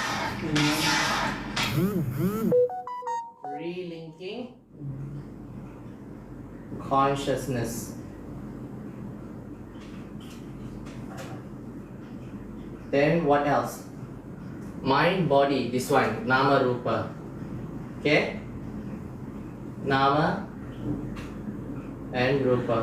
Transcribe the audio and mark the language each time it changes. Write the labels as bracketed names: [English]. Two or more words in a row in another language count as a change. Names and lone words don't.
[English] Relinking consciousness. Then what else? Mind, body, this one, [Pali] nama rupa. [English] Okay? Nama and rupa.